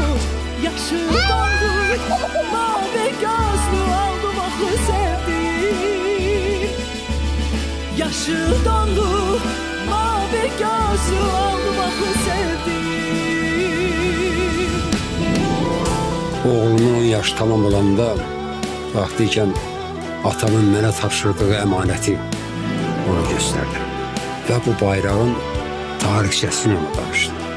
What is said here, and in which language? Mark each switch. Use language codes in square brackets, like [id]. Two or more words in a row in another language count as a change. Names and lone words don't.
[az] Yaşıl donlu mavi gözlü aldı baklı sevdiğim. Yaşıl donlu mavi gözlü aldı baklı sevdiğim. Oğlumun 10 yaş tamam olanda vaxtıyken atamın mənə tapşırdığı əmanəti ona göstərdim. Və bu bayrağın tarixçəsini ona danışdım.